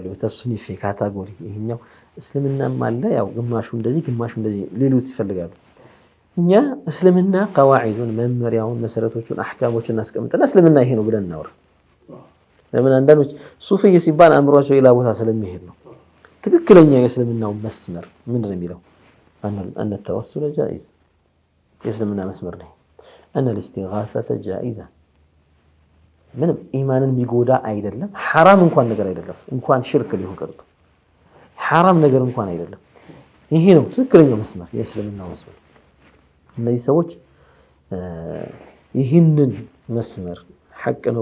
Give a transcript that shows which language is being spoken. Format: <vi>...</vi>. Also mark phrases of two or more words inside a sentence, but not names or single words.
<am>ተስኒፍ ካታጎሪ ይሄኛው እስልምናም አለ ያው ግማሹ እንደዚህ ሊሉት ይፈልጋሉ እኛ እስልምና ቀዋዒዱን መመሪያውን መሰረቶቹን አህካሞችን እናስቀምጥና እስልምና ይሄ ነው ብለን እናወራ ለምን አንዳንዶች ሱፊይ ሲባል አምሯቸው ሌላ ቦታ ስለሚሄድ ነው ትክክለኛ የእስልምናው መስመር ምንድነው የሚለው</am> <ar>أن التوسل جائز</ar> <am>የእስልምና መስመር ነው</am> <ar>أن الاستغاثة جائزة</ar> <am>ምንም ኢማንን የሚጎዳ አይደለም حرام እንኳን ነገር አይደለም እንኳን ሽርክ ሊሆን ቀርቶ حرام ነገር እንኳን አይደለም ይሄ ነው ትክክለኛው መስመር የእስልምናው መስመር እነዚህ ሰዎች ይህንን መስመር ሐቅ ነው</am>